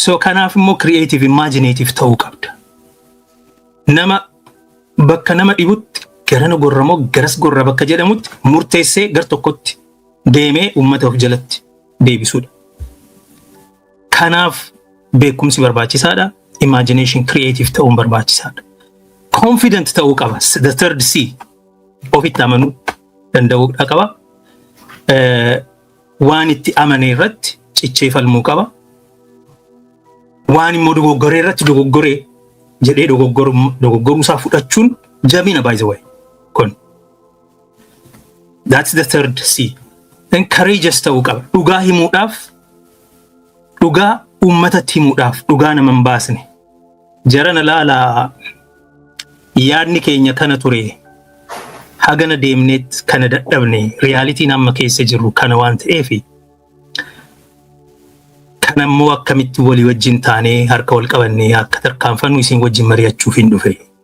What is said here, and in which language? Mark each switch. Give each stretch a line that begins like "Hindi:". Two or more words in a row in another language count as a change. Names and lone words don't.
Oromo: So kanaaf immoo
English: creative imaginative
Oromo: ta'uu qabda. Nama bakka nama dhibutti garana gorramoo garas gorra bakka jedhamutti murteessee gar tokkotti deemee uummata of jalatti deebisuudha. Kanaaf beekumsi barbaachisaadha.
English: Imagination creative
Oromo: ta'uun barbaachisaadha. Confident ta'uu qaba.
English: The third C.
Oromo: Ofitti amanuu danda'uudha qaba. Waan itti amane irratti cichee falmuu qaba. Waan immoo dogoggoree irratti dogoggoree jedhee dogoggoruu isaa fudhachuun jabina
English: by the way. That's the third C. Then courageous
Oromo: ta'uu qaba. Dhugaa himuudhaaf, dhugaa uummatatti himuudhaaf, dhugaa nama hin baasne. Jarana laalaa yaadni keenya kana ture. Hagana deemneet kana dadhabne realitiin amma keessa jirru kana waan ta'eef kana immoo akkamitti walii wajjin taanee harka wal qabannee akka tarkaanfannu isin wajjin mari'achuuf hin dhufe.